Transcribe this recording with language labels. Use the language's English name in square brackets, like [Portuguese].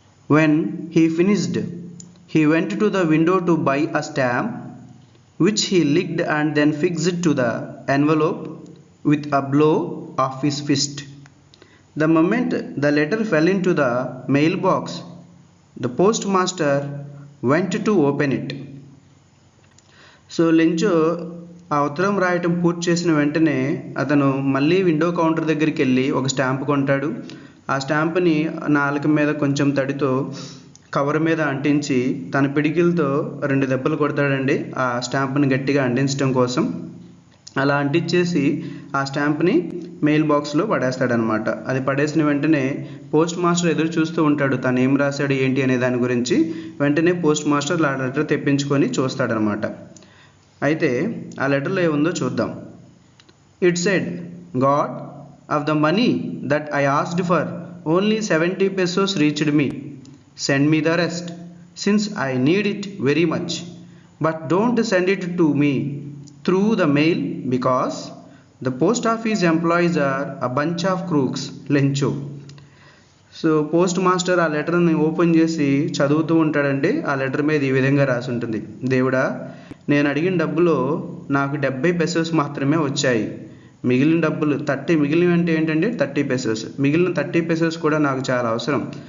[English] When he finished, he went to the window to buy a stamp, which he licked and then fixed to the envelope with a blow of his fist. The moment the letter fell into the mailbox, the postmaster went to open it. [Telugu] So Lencho ఆ ఉత్తరం రాయటం పూర్తి చేసిన వెంటనే అతను మళ్ళీ window counter దగ్గరికి వెళ్ళి ఒక స్టాంప్ కొంటాడు. ఆ స్టాంప్ని నాలుక మీద కొంచెం తడితో కవర్ మీద అంటించి తన పిడికిలతో 2 దెబ్బలు కొడతాడండి ఆ స్టాంప్ని గట్టిగా అంటించడం కోసం. అలా అంటించేసి ఆ స్టాంప్ని మెయిల్ బాక్స్లో పడేస్తాడనమాట. అది పడేసిన వెంటనే పోస్ట్ మాస్టర్ ఎదురు చూస్తూ ఉంటాడు, తను ఏం రాశాడు ఏంటి అనే దాని గురించి. వెంటనే పోస్ట్ మాస్టర్ ఆ లెటర్ తెప్పించుకొని చూస్తాడనమాట. అయితే ఆ లెటర్లో ఏముందో చూద్దాం. [English] It said, God, of the money that I asked for only 70 pesos reached me. Send me the rest, since I need it very much. But don't send it to me through the mail, because the post office employees are a bunch of crooks. Lencho. [Telugu] So post master ఆ లెటర్ని open చేసి చదువుతూ ఉంటాడండి. ఆ letter మీద ఈ విధంగా రాసి ఉంటుంది, దేవుడా, నేను అడిగిన డబ్బులో నాకు 70 pesos మాత్రమే వచ్చాయి. మిగిలిన డబ్బులు 30, మిగిలిన అంటే ఏంటంటే 30 pesos, మిగిలిన 30 pesos కూడా నాకు చాలా అవసరం.